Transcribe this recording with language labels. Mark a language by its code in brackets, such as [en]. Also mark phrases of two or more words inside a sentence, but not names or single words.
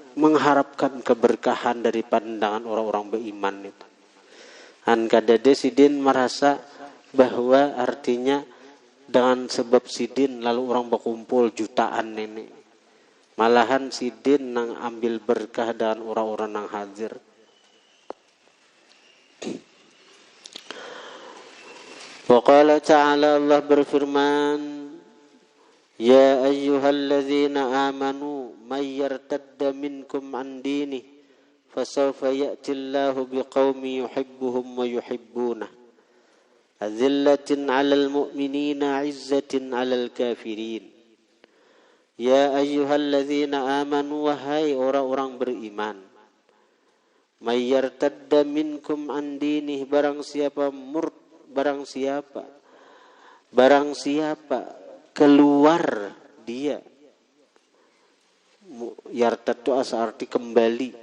[id] Mengharapkan keberkahan dari pandangan orang-orang beriman itu. [bjn] Kadade sidin merasa bahwa artinya dengan sebab sidin lalu orang berkumpul jutaan ini. Malahan sidin nang ambil berkah dengan orang-orang yang hadir. [ar] و قال تعالى, [id] Allah berfirman, [ar] يا أيها الذين آمنوا من يرتد منكم عن دينه فسوف يأتي الله بقوم يحبهم و يحبونه أذلة على المؤمنين أعزة على الكافرين. يا أيها الذين آمنوا, [id] wahai orang-orang beriman, [ar] من يرتد منكم عن دينه, [id] barang siapa keluar dia. Yartad itu asal arti kembali.